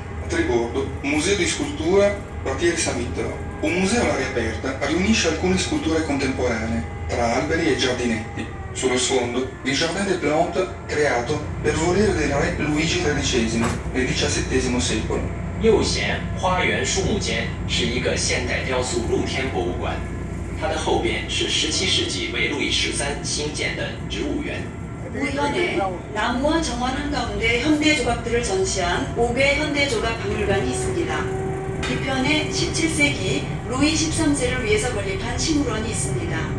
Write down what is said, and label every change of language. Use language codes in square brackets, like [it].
[it] A tribordo, un museo di scultura, quartiere Saint-Victor. Un museo all'aria aperta riunisce alcune sculture contemporanee, tra alberi e giardinetti. Sullo sfondo, il Jardin des Plantes creato per volere del re Luigi XIII nel XVII secolo. [zh] 右舷花园树木间是一个现代雕塑露天博物馆，它的后边是17世紀为路易13新建的植物园。 [ko] 우현에 나무와 정원 한가운데 현대 조각들을 전시한 5개 현대 조각 박물관이 있습니다. 뒤편에 17세기 루이 13세를 위해서 건립한 식물원이 있습니다.